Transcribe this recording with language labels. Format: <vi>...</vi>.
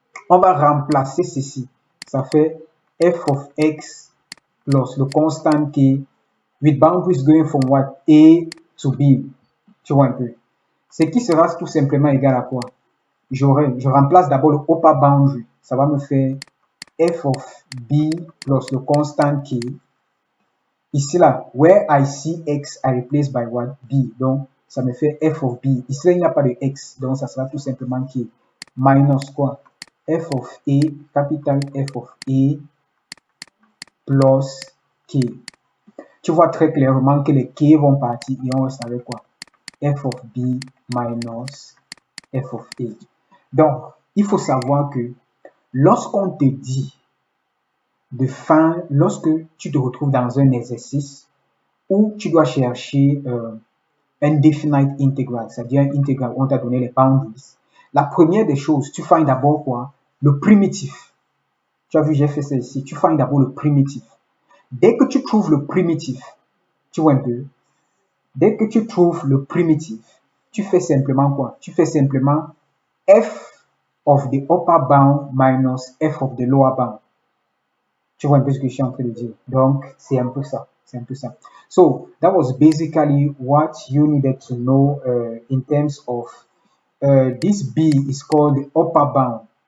<fr>On va remplacer ceci. Ça fait f of x plus le constant k</fr> <en>with boundaries going from what? A to b.</en> <fr>Tu vois un peu. Ce qui sera tout simplement égal à quoi? Je remplace d'abord le upper boundary. Ça va me faire f of b plus le constant k. Ici là,</fr> <en>where I see x, I replace by what?</en> <fr>B. Donc, ça me fait f of b. Ici là, il n'y a pas de x. Donc, ça sera tout simplement k. Minus quoi? F of a, capital F of a plus k. Tu vois très clairement que les k vont partir et on reste avec quoi?</fr> <en>F of b minus f of a.</en> <fr>Donc, il faut savoir que lorsqu'on te dit lorsque tu te retrouves dans un exercice où tu dois chercher un definite integral, c'est-à-dire un intégral où on t'a donné les boundaries, la première des choses, tu finds d'abord quoi? Le primitif. Tu as vu, j'ai fait ça ici. Tu finds d'abord le primitif. Dès que tu trouves le primitif, tu vois un peu, dès que tu trouves le primitif, tu fais simplement quoi? Tu fais simplement</fr> <en>f of the upper bound minus f of the lower bound.</en> <fr>Tu vois un peu ce que je suis en train de dire. Donc, c'est un peu ça. C'est un peu ça.</fr> <en>So, that was basically what you needed to know in terms of this b is called the upper bound.</en>